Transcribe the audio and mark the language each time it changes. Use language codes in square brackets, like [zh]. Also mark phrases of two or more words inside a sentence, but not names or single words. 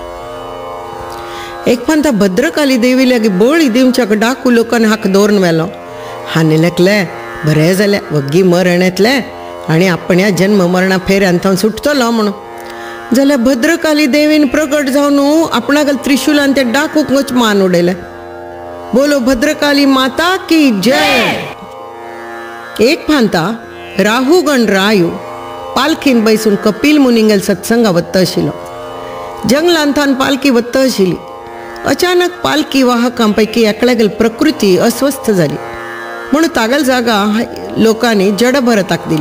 [kok] एक फावट भद्रकाली देवी लागीं बळी दिवच्याक डाकू लोकांनी हाक दवरून व्हेलो. हांणी लेखलें बरें जालें, वग्गी मरण येतलें आनी आपण्या जन्म मरणा फेऱ्यान थंय सुटतलो म्हणून. जाल्यार भद्रकाली देवीन प्रकट जावन आपणागल त्रिशूलान ते डाकूक वच मान उडयलें. [hi] बोलो भद्रकाली माता की जय. [kok] एक फांता राहुगण रायू पालखीन बैसून कपिल मुनिंगेल सत्संगा वत्ता आशिल्लो. जंगलांतान पालखी वत्ता आशिल्ली. अचानक पालखी वाहकांपैकी एकल्यागेल प्रकृती अस्वस्थ जाली म्हणून तागेल जागा लोकांनी जड भरताक दिली.